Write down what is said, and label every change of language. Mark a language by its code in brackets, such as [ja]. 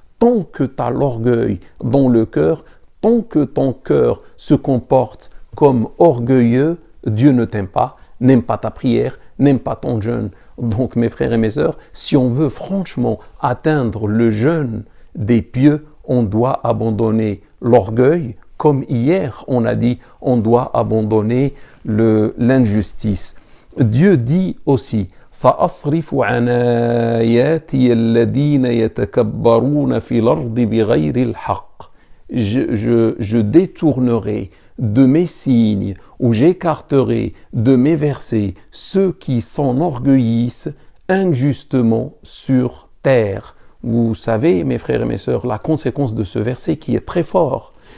[fr] Tant que tu as l'orgueil dans le cœur, tant que ton cœur se comporte comme orgueilleux, Dieu ne t'aime pas, n'aime pas ta prière, n'aime pas ton jeûne. Donc mes frères et mes sœurs, si on veut franchement atteindre le jeûne des pieux, on doit abandonner l'orgueil, comme hier on a dit, on doit abandonner l'injustice. Dieu dit aussi [ar] سأصرف عن آياتي الذين يتكبرون في الأرض بغير الحق. [fr] Je détournerai de mes signes ou j'écarterai de mes versets ceux qui s'enorgueillissent injustement sur terre. Vous savez, mes frères et mes sœurs, la conséquence de ce verset qui est très fort.